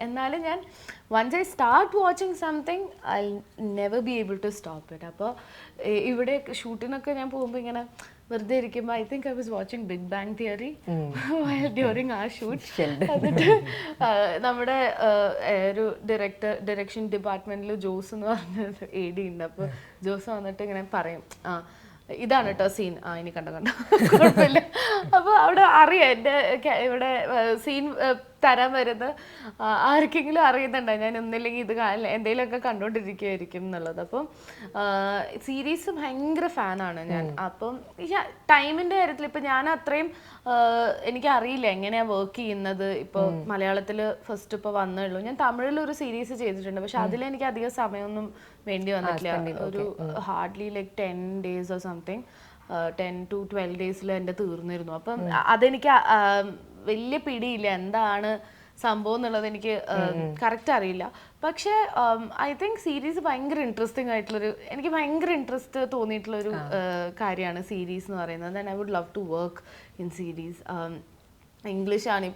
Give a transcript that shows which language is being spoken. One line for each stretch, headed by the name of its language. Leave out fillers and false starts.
Malayalam: എന്നാലും ഞാൻ
English: once I start watching something, I'll never be able to stop it.
Malayalam: അപ്പോൾ ഇവിടെ ഷൂട്ടിനൊക്കെ ഞാൻ പോകുമ്പോൾ ഇങ്ങനെ വെറുതെ ഇരിക്കുമ്പോൾ
English: I think I was watching Big Bang Theory while during our shoot.
Malayalam: എന്നിട്ട് നമ്മുടെ ഒരു ഡയറക്ഷൻ ഡിപ്പാർട്ട്മെന്റിൽ ജോസ് എന്ന് പറഞ്ഞ AD ഉണ്ട്. അപ്പോൾ ജോസ് വന്നിട്ട് ഇങ്ങനെ പറയും, ഇതാണ് കേട്ടോ സീൻ, ഇനി കണ്ടോ കുഴപ്പമില്ല. അപ്പോൾ അവിടെ അറിയാം എൻ്റെ ഇവിടെ സീൻ തരാൻ വരുന്ന ആർക്കെങ്കിലും അറിയുന്നുണ്ടോ ഞാൻ ഒന്നില്ലെങ്കിൽ ഇത് എന്തെങ്കിലുമൊക്കെ കണ്ടുകൊണ്ടിരിക്കുകയായിരിക്കും എന്നുള്ളത്. അപ്പം സീരീസ് ഭയങ്കര ഫാനാണ് ഞാൻ. അപ്പം ടൈമിൻ്റെ കാര്യത്തിൽ ഇപ്പം ഞാൻ അത്രയും എനിക്കറിയില്ല എങ്ങനെയാണ് വർക്ക് ചെയ്യുന്നത്. ഇപ്പോൾ മലയാളത്തിൽ ഫസ്റ്റ് ഇപ്പോൾ വന്നേ ഉള്ളൂ. ഞാൻ തമിഴിലൊരു സീരീസ് ചെയ്തിട്ടുണ്ട്, പക്ഷെ അതിലെനിക്ക് അധികം സമയമൊന്നും വേണ്ടി വന്നിട്ടില്ല. ഒരു hardly
English: 10 days or something, 10 to 12 days
Malayalam: എൻ്റെ തീർന്നിരുന്നു. അപ്പം അതെനിക്ക് വലിയ പിടിയില്ല എന്താണ് സംഭവം എന്നുള്ളത്, എനിക്ക് കറക്റ്റ് അറിയില്ല. പക്ഷേ
English: I think
Malayalam: സീരീസ് ഭയങ്കര ഇൻട്രസ്റ്റിംഗ് ആയിട്ടുള്ളൊരു, എനിക്ക് ഭയങ്കര ഇൻട്രസ്റ്റ് തോന്നിയിട്ടുള്ളൊരു കാര്യമാണ് സീരീസ് എന്ന് പറയുന്നത്.
English: Then I would love to work in series.
Malayalam: ഇംഗ്ലീഷാണ്.